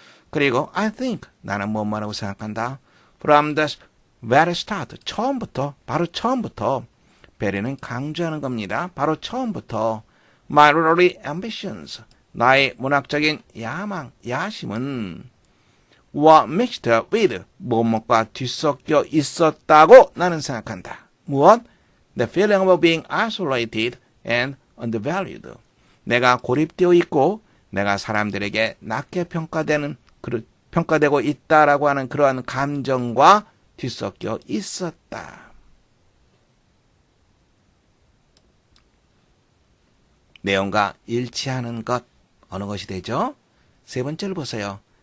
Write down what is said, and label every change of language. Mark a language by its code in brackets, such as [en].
[ko] 그리고 [en] I think, [ko] 나는 뭐뭐라고 생각한다. [en] From the very start, [ko] 처음부터, 바로 처음부터, 베리는 강조하는 겁니다. 바로 처음부터 [en] my literary ambitions, [ko] 나의 문학적인 야망, 야심은 [en] were mixed with, [ko] 뭐뭐과 뒤섞여 있었다고 나는 생각한다. 무엇? [en] The feeling of being isolated and undervalued. [ko] 내가 고립되어 있고 내가 사람들에게 낮게 평가되고 있다라고 하는 그러한 감정과 뒤섞여 있었다. 내용과 일치하는 것, 어느 것이 되죠? 세 번째를 보세요.